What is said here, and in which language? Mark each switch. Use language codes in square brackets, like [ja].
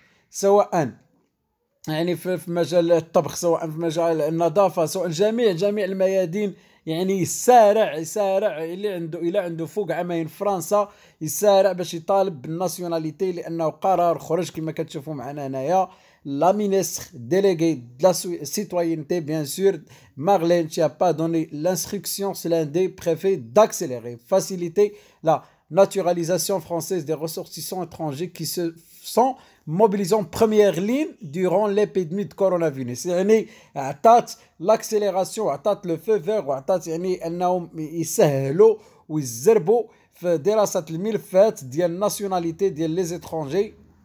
[ar] سواء يعني في مجال الطبخ سواء في مجال النظافه سواء جميع الميادين، يعني يسارع اللي عنده فوق عامين في فرنسا يسارع باش يطالب بالناسيوناليتي، لانه قرار خرج كما كتشوفوا معنا هنايا. لا مينيستر ديليغي د لا سيتوينتي بيان سور [fr] Marlène Schiappa a donné l'instruction sur l'un des préfets d'accélérer, faciliter la naturalisation française des ressortissants étrangers qui se sont mobilisés en première ligne durant l'épidémie de coronavirus. [ar] يعني عطات لاكسيليراسيون، عطات لو فو فيغ، وعطات يعني انهم يسهلوا ويزربوا في دراسه الملفات ديال الناسيوناليتي ديال لي زيترونجي.